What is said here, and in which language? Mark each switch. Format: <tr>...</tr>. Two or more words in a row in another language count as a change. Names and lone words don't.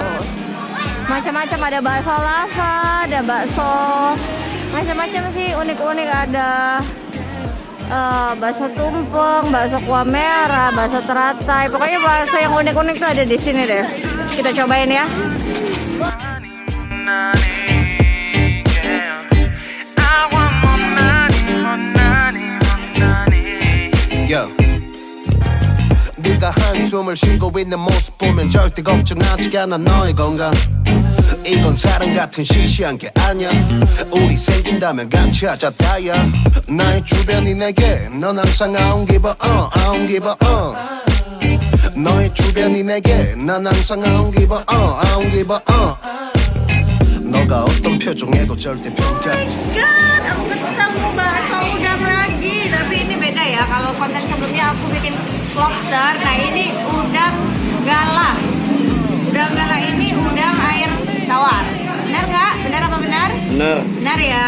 <id>Macam-macam, ada bakso lava, ada bakso macam-macam sih, unik-unik, ada bakso tumpeng, bakso kuah merah, bakso teratai. Pokoknya bakso yang unik-unik tuh ada di sini deh. Kita cobain ya. Yo.</id> <ko>네가 한숨을 쉬고 있는 모습 보면 절대 걱정하지 않아 너의 건강. 이건 사랑 같은 시시한 게 아니야. 우리 생긴다면 같이 하자 다야. 나의 주변이 내게 넌 항상</ko> <en>I don't give a</en> <ko>너의 주변이 내게 난 항상</ko> <en>I don't give a</en> <ko>너가 어떤 표정에도 절대 평가하지.</ko> <id>Aku ketemu bakso udang lagi, tapi ini beda ya. Kalau konten sebelumnya aku bikin lobster, nah ini udang gala. Udang gala ini udang air tawar. Benar nggak? Benar apa benar? Benar. Benar ya.</id>